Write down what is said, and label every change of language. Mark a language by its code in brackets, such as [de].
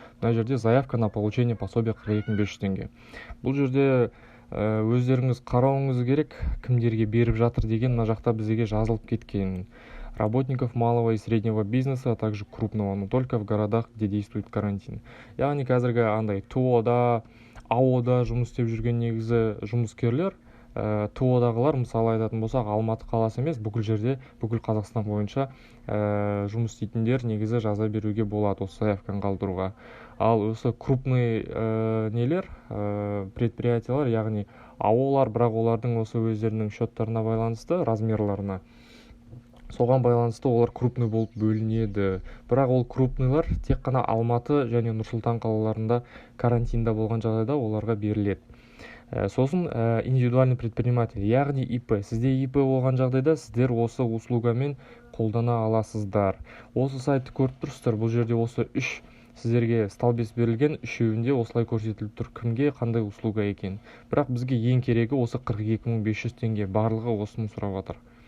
[kk] Мына жерде [ru] заявка на получение пособия 42.500 теңге. [kk] Бұл жерде өздеріңіз қарауыңыз керек, кімдерге беріп жатыр деген мына жақта бізге жазылып кеткен. [ru] Работников малого и среднего бизнеса, а также крупного, но только в городах, где действует карантин. [kk] Яғни қазіргі андай ТО-да, АО-да жұмыс істеп жүрген негізі жұмыскерлер, ТО-дағылар, мысалы айтатын болсақ, Алматы қаласы емес, бүкіл жерде, бүкіл Қазақстан бойынша жұмыс істейтіндер негізі жаза беруге болады осы заявканы қалдыруға. Ал осы крупный предприятиялар, яғни АО-лар, бірақ олардың осы өздерінің счеттарына байланысты, размерларына, соған байланысты олар крупный болып бөлінеді. Бірақ ол крупныйлар тек қана Алматы және Нұр-Сұлтан қалаларында карантинда болған жағдайда оларға беріледі. Сосын индивидуальный предприниматель, яғни ИП. Сізде ИП болған жағдайда сіздер осы услугамен қолдана аласыздар. Осы сайтты көріп тұрсыздар. Бұл жерде осы 3 сіздерге столбец берілген, үшеуінде осылай көрсетіліп тұр, кімге қандай услуга екен. Бірақ бізге ең керегі осы 42.500 теңге, барлығы осыны сұрап жатыр.